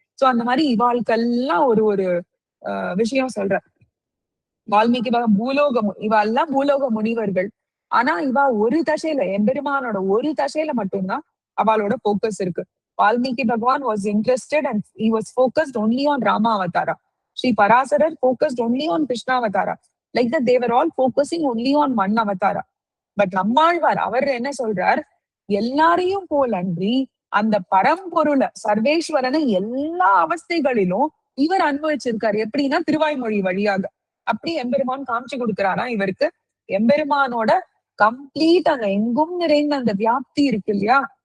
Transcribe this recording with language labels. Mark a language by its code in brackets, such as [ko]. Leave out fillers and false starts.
[ta] So அந்த மாதிரி இவாளுக்கெல்லாம் ஒரு விஷயம் சொல்ற. வால்மீகி பகவான் இவாள்லாம் பூலோக முனிவர்கள். ஆனா இவா ஒரு தசையில எம்பெருமானோட ஒரு தசையில மட்டும்தான் அவளோட போக்கஸ் இருக்கு. [en] Valmiki Bhagavan was interested and he was focused only on Rama avatara. Sri Parasarar focused only on Krishna avatara. Like that they were all focusing only on one avatara. [ta] But Nammalvar அவர் என்ன சொல்றார், எல்லாரையும் போலன்றி அந்த பரம்பொருளை சர்வேஸ்வரனை எல்லா அவஸ்தைகளிலும் இவர் அனுபவிச்சிருக்காரு. எப்படின்னா திருவாய்மொழி வழியாக. அப்படி எம்பெருமான் காமிச்சு கொடுக்கிறாராம் இவருக்கு. எம்பெருமானோட கம்ப்ளீட் அந்த எங்கும் நிறைந்த அந்த வியாப்தி இருக்கு இல்லையா?